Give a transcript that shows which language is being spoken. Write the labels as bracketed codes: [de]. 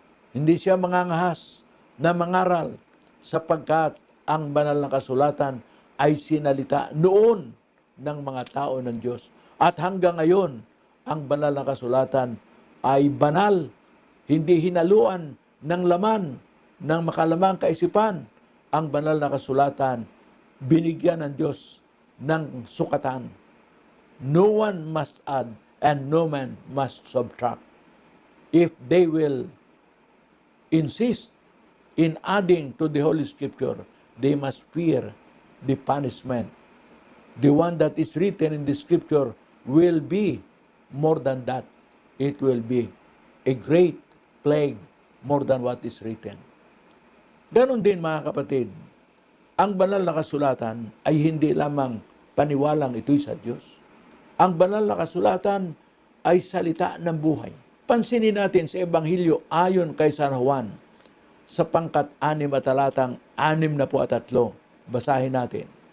[tl] Hindi siya mangangahas na mangaral sapagkat ang banal na kasulatan ay sinalita noon ng mga tao ng Diyos. At hanggang ngayon, ang banal na kasulatan ay banal, hindi hinaluan ng laman ng makalamang kaisipan ang banal na kasulatan, binigyan ng Diyos ng sukatan. [en] No one must add and no man must subtract. If they will insist in adding to the Holy Scripture, they must fear the punishment. The one that is written in the Scripture will be more than that. It will be a great plague more than what is written. [tl] Ganon din mga kapatid, ang banal na kasulatan ay hindi lamang paniwalang ito'y sa Diyos. Ang banal na kasulatan ay salita ng buhay. Pansinin natin sa Ebanghelyo ayon kay San Juan, sa pangkat 6 at talatang 63. Basahin natin.